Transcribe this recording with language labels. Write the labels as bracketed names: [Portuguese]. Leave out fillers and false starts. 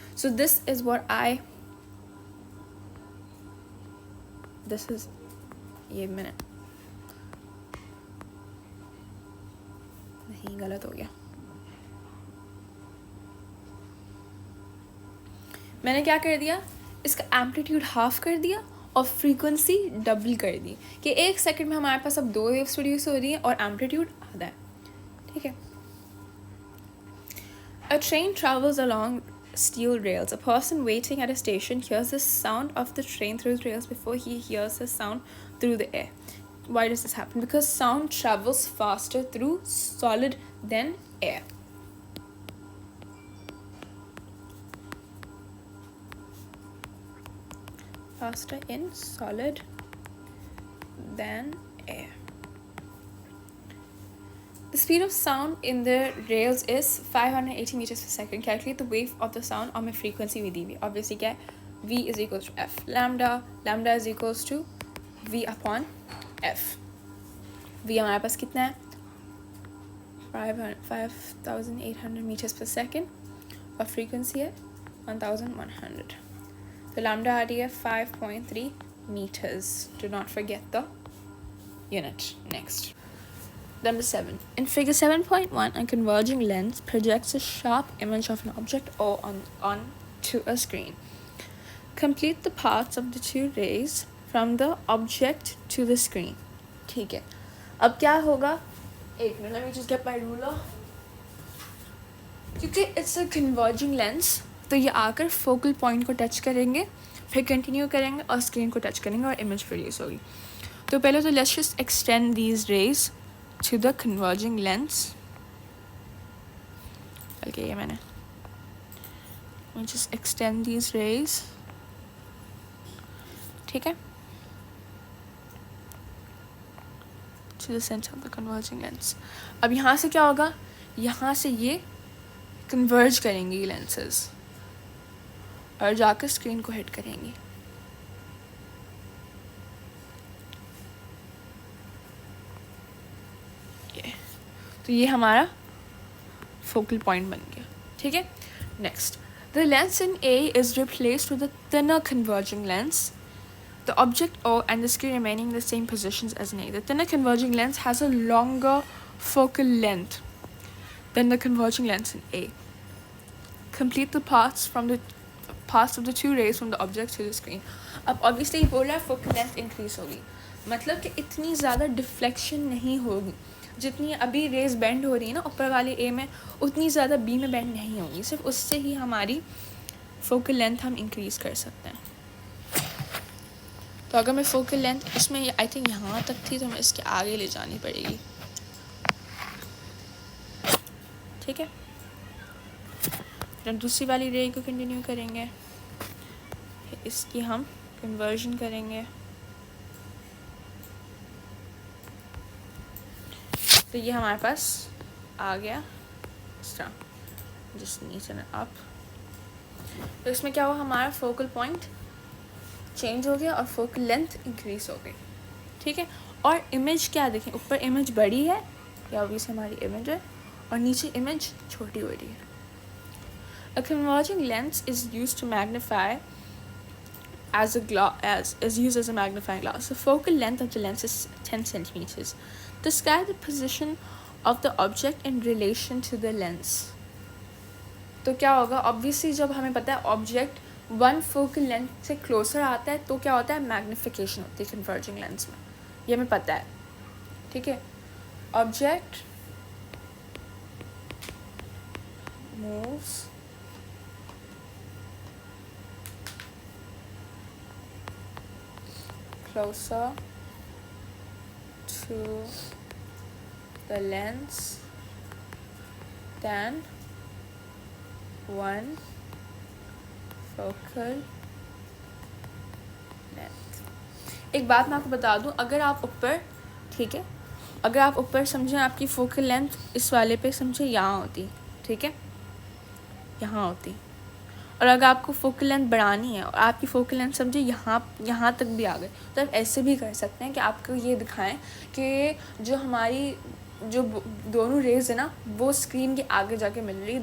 [English] so this is [Hindi] ये मैंने नहीं, गलत हो गया, मैंने क्या कर दिया, इसका एम्पलीट्यूड हाफ कर दिया और फ्रीक्वेंसी डबल कर दी कि एक सेकंड में हमारे पास अब 2 वेव्स प्रोड्यूस हो रही हैं और एम्पलीट्यूड आधा है. ठीक है, [English] A train travels along steel rails. A person waiting at a station hears the sound of the train through the rails before he hears the sound through the air. Why does this happen? Because sound travels faster through solid than air. Faster in solid than air. The speed of sound in the rails is 580 meters per second. Calculate the wave of the sound on my frequency with V. Obviously, [Hindi] क्या है, [English] V is equals to F lambda. Lambda is equals to V upon F. [Hindi] V हमारे पास कितना है, 5800 meters per second और frequency है 1100. तो lambda आ रही है [English] 5.3 meters. Do not forget the unit. Next. Number 7. In figure 7.1, a converging lens projects a sharp image of an object O onto a screen. Complete the paths of the two rays from the object to the screen. [Hindi] ठीक है, अब क्या होगा, एक minute, [English] let me just get my ruler. [Hindi] क्योंकि [English] it's a converging lens, [Hindi] तो ये आकर फोकल पॉइंट को टच करेंगे, फिर कंटिन्यू करेंगे और स्क्रीन को टच करेंगे और इमेज प्रोड्यूस होगी. तो पहले तो [English] let's just extend these rays to the converging lens. Okay, [Hindi] ये मैंने [English] just extend these rays. [Hindi] ठीक है, [English] to the center of the converging lens. [Hindi] अब यहाँ से क्या होगा, यहाँ से ये converge करेंगी ये lenses और जाकर स्क्रीन को हिट करेंगी. तो ये हमारा फोकल पॉइंट बन गया. ठीक है, [English] Next, the lens in A is replaced with a thinner converging lens. The object O and the screen remaining in the same positions as in A. The thinner converging lens has a longer focal length than the converging lens in A. Complete the paths of the two rays from the object to the screen. [Hindi] अब obviously बोल रहा है focal length increase होगी, मतलब कि इतनी ज़्यादा deflection नहीं होगी. जितनी अभी रेज बेंड हो रही है ना ऊपर वाले ए में, उतनी ज़्यादा बी में बेंड नहीं होगी. सिर्फ उससे ही हमारी फोकल लेंथ हम इंक्रीज़ कर सकते हैं. तो अगर मैं फोकल लेंथ इसमें आई थिंक यहाँ तक थी, तो हमें इसके आगे ले जानी पड़ेगी. ठीक है, फिर दूसरी वाली रे को कंटिन्यू करेंगे, इसकी हम कन्वर्जन करेंगे. तो ये हमारे पास आ गया इस तरह, जस्ट नीचे अप. तो इसमें क्या हुआ, हमारा फोकल पॉइंट चेंज हो गया और फोकल लेंथ इंक्रीज हो गई. ठीक है, और इमेज क्या देखें, ऊपर इमेज बड़ी है, या ऑब्वियसली हमारी इमेज है, और नीचे इमेज छोटी हो रही है. [English] A converging lens is used to magnify is used as a magnifying glass. The focal length of the lens is 10 centimeters. Describe the position of the object in relation to the lens. [Hindi] तो क्या होगा, obviously जब हमें पता है object one focal length से closure आता है तो क्या होता है, मैग्निफिकेशन होती है कन्वर्जिंग लेंस में, ये हमें पता है. ठीक है, [English] Object moves closer to the lens than one focal length. [Hindi] एक बात मैं आपको बता दूं, अगर आप ऊपर, ठीक है, अगर आप ऊपर समझें आपकी फोकल लेंथ इस वाले पे समझे यहाँ होती, ठीक है, यहाँ होती, और अगर आपको फोकल लेंथ बढ़ानी है और आपकी फोकल लेंथ समझे यहाँ तक भी आ गए, तो आप ऐसे भी कर सकते हैं कि आपको ये दिखाएं कि जो हमारी जो दोनों रेज है ना वो स्क्रीन के आगे जाके मिल रही है.